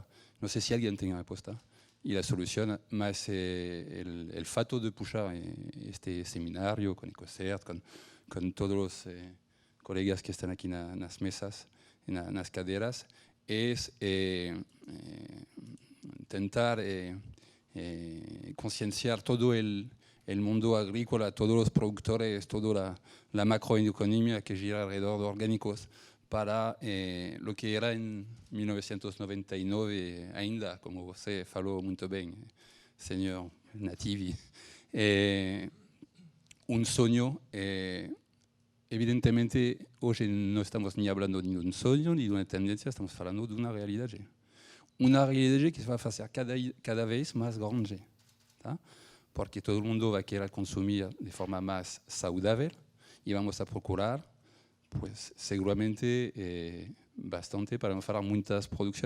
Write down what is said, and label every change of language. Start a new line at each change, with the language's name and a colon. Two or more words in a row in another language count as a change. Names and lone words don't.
Portuguese: Não sei se alguém tem a resposta e a solução, mas o fato de puxar este seminário com Ecocert, com todos os colegas que estão aqui nas mesas, nas cadeiras, é
Spanish: tentar concienciar todo el mundo agrícola, todos los productores, toda la macroeconomía que gira alrededor de orgánicos para lo que era en 1999
Portuguese: ainda, como você falou muito bem,
Spanish: señor Nativi, un sueño.
Portuguese: Evidentemente, hoje não estamos nem falando de um sonho, nem de uma tendência, estamos falando de uma realidade. Uma realidade que se vai fazer cada vez mais grande, tá? Porque todo mundo vai querer consumir de forma mais saudável e vamos a procurar, pues, seguramente, bastante para não falar muitas produções.